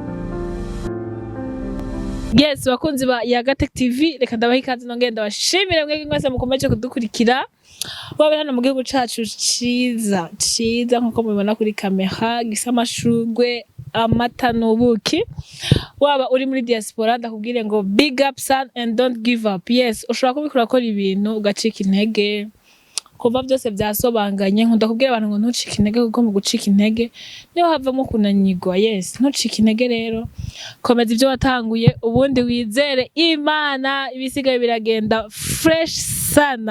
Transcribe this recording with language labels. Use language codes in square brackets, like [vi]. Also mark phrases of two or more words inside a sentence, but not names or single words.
[rn] Yes, bakunzi ba Yagatech TV, reka ndabaha ikaze nongenda bashimire mwege mwese mukomeje kudukurikira. Wabe hano mu gihugu cacu ciza nkuko mubibona kuri kamera, gisa amashurwe, amata n'ubuki. [en] Waba uri muri diaspora ndakubwire ngo big up son and don't give up. Yes, [rn] ushobora kubikora akora ibintu ugacika intege. Kuva byose byasobanganye ndakubwira abantu ngo ntucike intege kuko mu gucika intege niho havamo kunanyigwa. Yes, ntucike intege rero. Komeza ibyo watanguye ubundi wizere Imana, ibisigaye biragenda fresh sana.